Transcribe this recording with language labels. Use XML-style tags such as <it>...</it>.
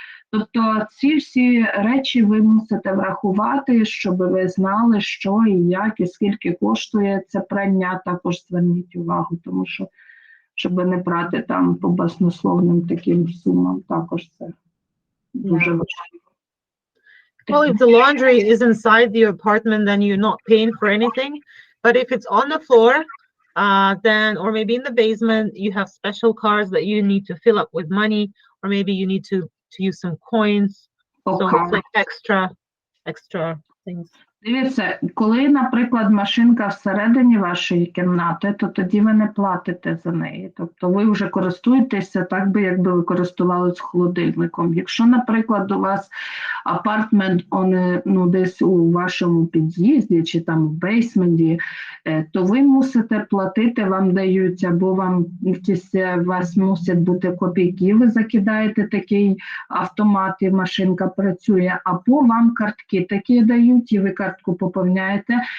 <uk>Тобто ці всі речі ви мусите врахувати, щоб ви знали, що і як, і скільки коштує це прання, також зверніть увагу, тому що, щоб не брати там по баснословним таким сумам, також це дуже важливо.</uk> <en>Well, if the laundry is inside the apartment, then you're not paying for anything. But if it's on the floor, then, or maybe in the basement, you have special cards that you need to fill up with money, or maybe you need to use some coins. So it's like extra things.</en> <uk>Дивіться, коли, наприклад, машинка всередині вашої кімнати, то тоді ви не платите за неї. Тобто ви вже користуєтеся так би, якби ви користувалися холодильником. Якщо, наприклад, у вас апартмент десь у вашому під'їзді чи там в бейсменті, то ви мусите платити, вам дають, або вам якісь, у вас мусять бути копійки, ви закидаєте такий автомат і машинка працює, або вам картки такі дають, і ви картку поповняєте,</uk>